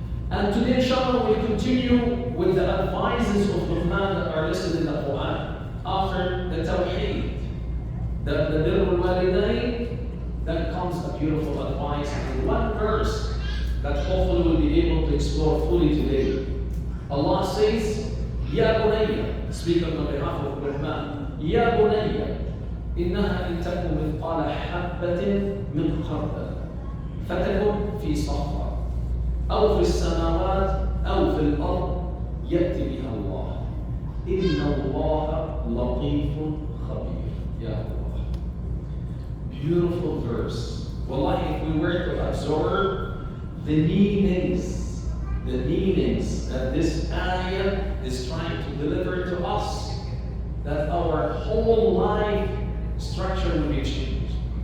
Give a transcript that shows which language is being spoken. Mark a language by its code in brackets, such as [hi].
[en] And today inshallah we'll continue with the advices of Luqman that are listed in the Quran. After the Tawheed, the Birrul Walidain, then comes a beautiful advice in one verse that hopefully we'll be able to explore fully today. Allah says, Ya Bunayya, speaking on behalf of Luqman, [ar] Ya Bunayya, إنها إن تكن مثقال حبة من خردل فتكن في صخرة أو في السماوات أو في الأرض يأتي بها الله إن الله لطيف خبير. [en] Ya Allah. Beautiful verse. Wallahi, if we were to absorb the meanings that this ayah is trying to deliver to us, that our whole life structure will be changed.